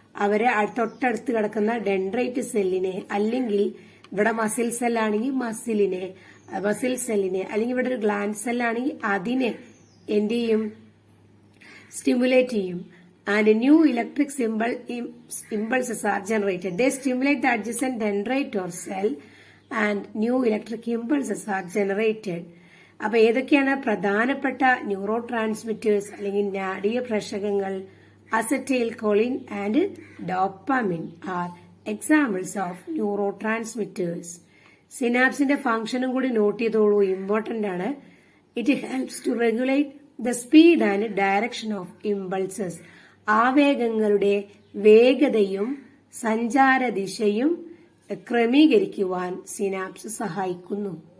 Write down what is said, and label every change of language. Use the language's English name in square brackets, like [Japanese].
[Malayalam] അവരെ തൊട്ടടുത്ത് കിടക്കുന്ന ഡെൻഡ്രൈറ്റ് സെല്ലിനെ, അല്ലെങ്കിൽ ഇവിടെ മസിൽ സെല്ലാണെങ്കിൽ മസിൽ സെല്ലിനെ, അല്ലെങ്കിൽ ഇവിടെ ഒരു ഗ്ലാൻഡ് സെല്ലാണെങ്കിൽ അതിനെ എന്ത് ചെയ്യും? സ്റ്റിമുലേറ്റ് ചെയ്യും. [English] And new electric impulses are generated. They stimulate the adjacent dendrite or cell and new electric impulses are generated. [Malayalam] അപ്പോൾ ഏതൊക്കെയാണ് പ്രധാനപ്പെട്ട ന്യൂറോ ട്രാൻസ്മിറ്റേഴ്സ് അല്ലെങ്കിൽ നാഡീയ പ്രേഷകങ്ങൾ? [English] Acetylcholine and dopamine are examples of neurotransmitters. [Malayalam] സിനാപ്സിന്റെ ഫംഗ്ഷനും കൂടി നോട്ട് ചെയ്തോളൂ, ഇമ്പോർട്ടന്റ് ആണ്. [English] It helps to regulate the speed and direction of impulses. [Malayalam] ആവേഗങ്ങളുടെ വേഗതയും സഞ്ചാരദിശയും ക്രമീകരിക്കുവാൻ synapse സഹായിക്കുന്നു.